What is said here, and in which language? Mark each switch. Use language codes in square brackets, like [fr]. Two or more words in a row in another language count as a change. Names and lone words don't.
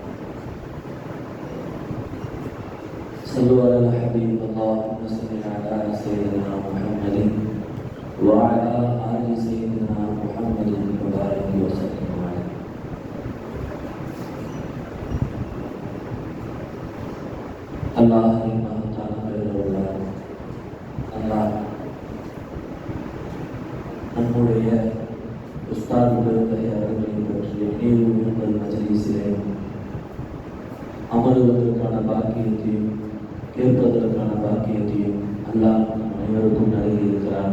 [ar] صلوا على الحبيب اللهم صل على سيدنا محمد وعلى آل سيدنا محمد وبارك وسلم عليه. [ta] الله நம்முடைய உஸ்தாதுடைய அவர்களை பற்றிய நினைவுகள் மஜ்லிஸிலே அமருவதற்கான பாக்கியத்தையும் கேட்பதற்கான பாக்கியத்தையும் அல்லாஹ் அனைவருக்கும் நல்கி இருக்கிறார்.